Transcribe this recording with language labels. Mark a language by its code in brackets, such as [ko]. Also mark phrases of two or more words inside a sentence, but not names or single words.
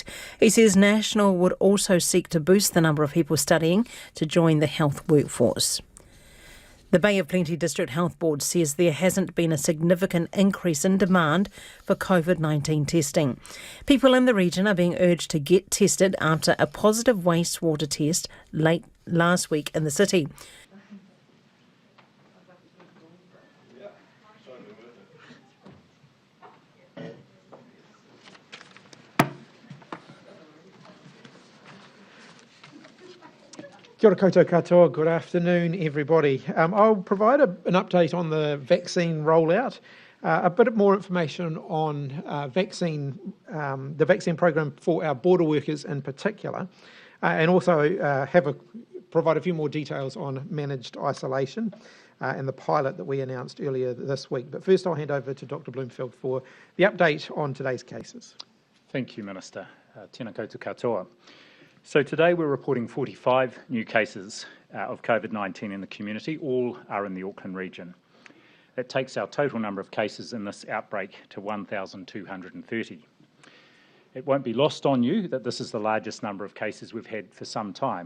[en] He says National would also seek to boost the number of people studying to join the health workforce. The Bay of Plenty District Health Board says there hasn't been a significant increase in demand for COVID-19 testing. People in the region are being urged to get tested after a positive wastewater test late last week in the city. [mi] Kia ora koutou katoa, [en] good afternoon everybody. I'll provide an update on the vaccine rollout, a bit more information on the vaccine program for our border workers in particular, and also provide a few more details on managed isolation and the pilot that we announced earlier this week. But first I'll hand over to Dr Bloomfield for the update on today's cases. Thank you, Minister. [mi] Tēnā koutou katoa. [en] So today we're reporting 45 new cases of COVID-19 in the community. All are in the Auckland region. That takes our total number of cases in this outbreak to 1,230. It won't be lost on you that this is the largest number of cases we've had for some time.